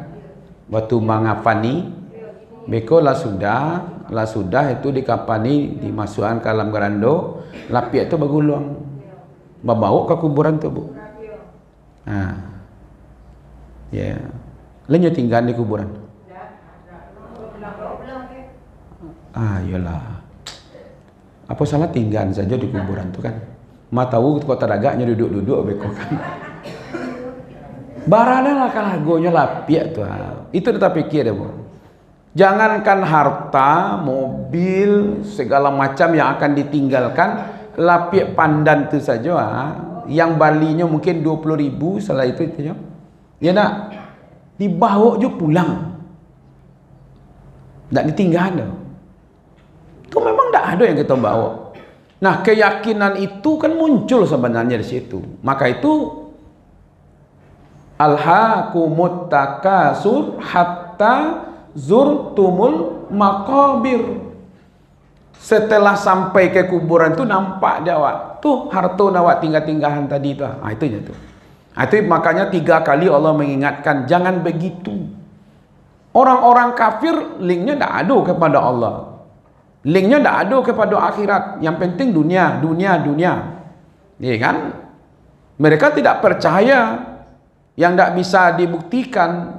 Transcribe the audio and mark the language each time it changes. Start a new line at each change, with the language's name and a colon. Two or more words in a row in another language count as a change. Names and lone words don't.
Minangkabau: Waktu mangapani, beko lah sudah itu dikapani, dimasukkan ke dalam gerando, lapiak itu beguluang, bawa ke kuburan tu, Bu.
Indonesian: Ya, lenyo tinggal di kuburan. Yalah. Apa salah tinggal saja di kuburan tu kan?
Minangkabau: Matawu kota dagaknya duduk-duduk beko kan. Barana lah kalagonya lapiak tu.
Indonesian: Itu kita pikir ya, Bu. Jangankan harta, mobil, segala macam yang akan ditinggalkan, lapiak pandan itu saja, yang balinya mungkin 20.000, setelah itu ya. Ya nak, dibawa je pulang. Tak ditinggal. Itu memang tak ada yang kita bawa. Nah, keyakinan itu kan muncul sebenarnya di situ. Maka itu
Arabic: أَلْهَاكُمُ التَّكَاثُرُ حَتَّىٰ زُرْتُمُ الْمَقَابِرَ.
Minangkabau: Setelah sampai ke kuburan tu nampak dia awak. Tu harta awak tinggal-tinggalan tadi tu. Itu je tu.
Indonesian: Itu makanya 3 kali Allah mengingatkan jangan begitu. Orang-orang kafir linknya tak ada kepada Allah. Linknya tak ada kepada akhirat. Yang penting dunia. Ya kan? Mereka tidak percaya yang tak bisa dibuktikan.